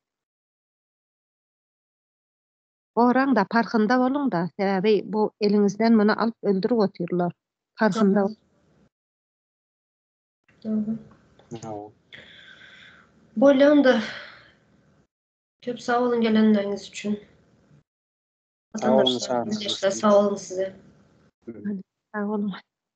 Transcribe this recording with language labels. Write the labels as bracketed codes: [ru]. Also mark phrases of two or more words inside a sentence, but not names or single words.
[tk] Oraň da farkynda bolun da, sebäbi bu eliňizden muny alyp öldürip otyrlar. Farkynda. [tr] Bolýan da köp sağ olun gelenleriniz için. Vatandaşlar, sağ olun size. Sağ olun.